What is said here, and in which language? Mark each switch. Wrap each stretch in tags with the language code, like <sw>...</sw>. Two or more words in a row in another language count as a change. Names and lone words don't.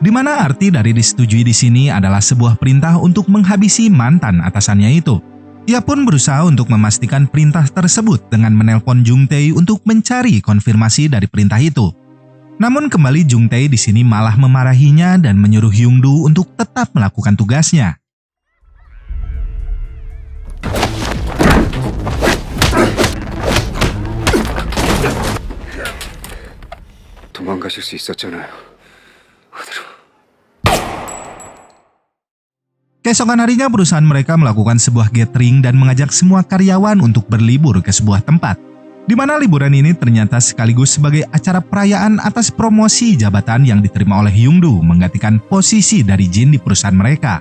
<id>Di mana arti dari disetujui di sini adalah sebuah perintah untuk menghabisi mantan atasannya itu. Ia pun berusaha untuk memastikan perintah tersebut dengan menelpon Jung Tae untuk mencari konfirmasi dari perintah itu. Namun kembali Jung Tae di sini malah memarahinya dan menyuruh Hyung-doo untuk tetap melakukan tugasnya.</id> <ko>도망가실 수 있었잖아요.</ko> <id>Keesokan harinya perusahaan mereka melakukan sebuah gathering dan mengajak semua karyawan untuk berlibur ke sebuah tempat. Di mana liburan ini ternyata sekaligus sebagai acara perayaan atas promosi jabatan yang diterima oleh Hyung-doo menggantikan posisi dari Jin di perusahaan mereka.</id>